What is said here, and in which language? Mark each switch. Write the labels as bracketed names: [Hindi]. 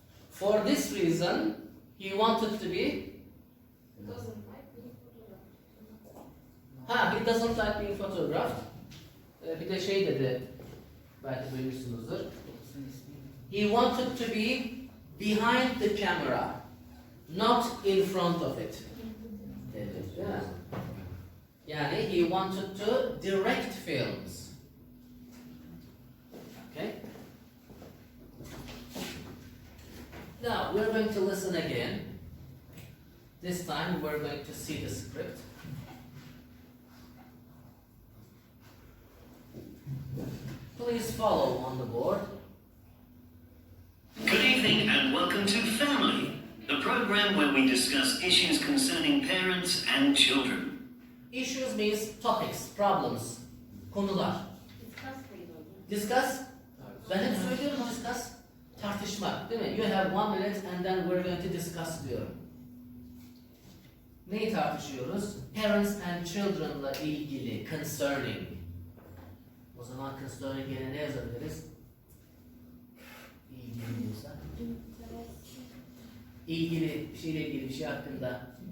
[English] For this reason, he wanted to be. He doesn't like being photographed. He doesn't like being photographed. [Turkish] Bir de şey dedi, belki duymuşsunuzdur. [English] He wanted to be behind the camera, not in front of it. [Turkish] Dedi, değil mi? Yani [English] he wanted to direct films. Okay? Now we're going to listen again. This time we're going to see the script. Please follow on the board. Good evening and welcome to Family, the program where we discuss issues concerning parents and children. Issues means topics, problems, [Turkish] konular. [English] Discuss. [Turkish] Ben hep söylüyorum discuss. Tartışmak, değil mi? [English] You have 1 minute and then we're going to discuss [Turkish] diyorum. Neyi tartışıyoruz? [English] Parents and children'la [Turkish] ilgili, [English] concerning. [Turkish] O zaman concerning yerine ne yazabiliriz? İlgili diyorsa. İlgili, bir şeyle ilgili, bir şey hakkında.